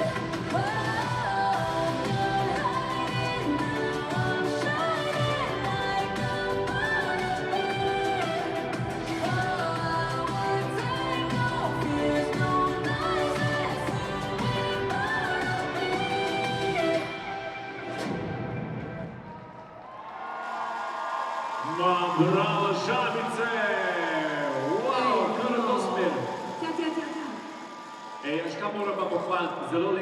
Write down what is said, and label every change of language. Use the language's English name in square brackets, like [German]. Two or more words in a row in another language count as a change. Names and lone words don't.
[English] I'm done hiding now, I'm shining like I'm gonna be. Oh, we're taking off, there's no noises, we're gonna be. [Slovenian] Ma bravo Šabice! Wow, kar dosti. Tja, tja, tja, tja. Ej, veš kaj moramo pohvaliti? Zelo